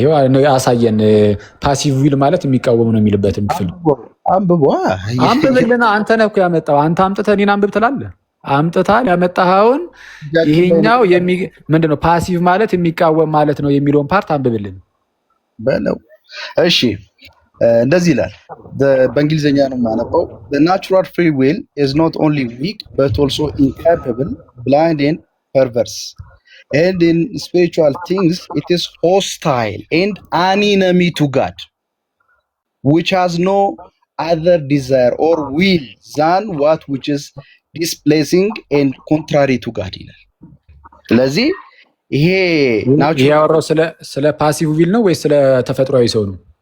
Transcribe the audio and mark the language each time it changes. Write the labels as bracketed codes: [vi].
[am] ይሄው አሳየን። ፓሲቭ ዊል ማለት የሚቃወም ነው የሚልበትን ክፍል አንብብልና። አንተ ነህ እኮ ያመጣው። አንተ አምጥተህ እኔን አንብብ ትላለህ። አምጥተሃል ያመጣኸውን። ይሄኛው ምንድነው? ፓሲቭ ማለት የሚቃወም ማለት ነው የሚለውን ፓርት አንብብልን በለው። እሺ እንደዚህ ይላል። በእንግሊዝኛ ነው የማነበው። [en] the natural free will is not only weak but also incapable, blind and perverse. And in spiritual things, it is hostile and an enemy to God, which has no other desire or will than what which is displeasing and contrary to God. [am] ስለዚህ ይሄ ያወራው ስለ ፓሲቭ ዊል ነው ወይስ ስለ ተፈጥሯዊ ሰው ነው?